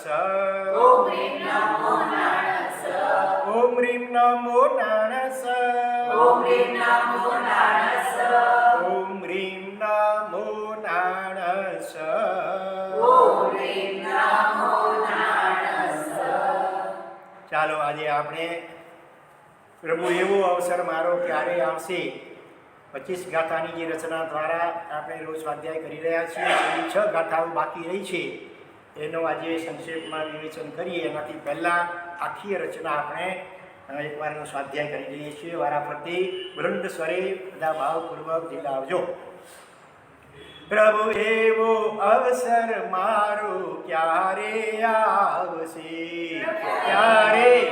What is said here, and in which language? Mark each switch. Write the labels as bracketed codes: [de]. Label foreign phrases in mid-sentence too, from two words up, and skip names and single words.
[sa] ओम ह्रीं नमो नारायणाय ओम ह्रीं नमो नारायणाय ओम ह्रीं नमो नारायणाय ओम ह्रीं नमो नारायणाय ओम ह्रीं नमो नारायणाय [gu] ચાલો આજે આપણે પ્રભુ એવો અવસર મારો ક્યારે આવશે 25 ગાથાની જે રચના દ્વારા આપણે રોજ સ્વાધ્યાય કરી રહ્યા છીએ એની 6 ગાથાઓ બાકી રહી છે એનો આજે સંક્ષેપમાં વિવેચન કરીએ એનાથી પહેલાં આખી રચના આપણે એકવારનો સ્વાધ્યાય કરી લઈએ છીએ વારાફરતી બુલંદ સ્વરે બધા ભાવપૂર્વક જીલા આવજો પ્રભુ એવો અવસર મારો ક્યારે આવશે ક્યારે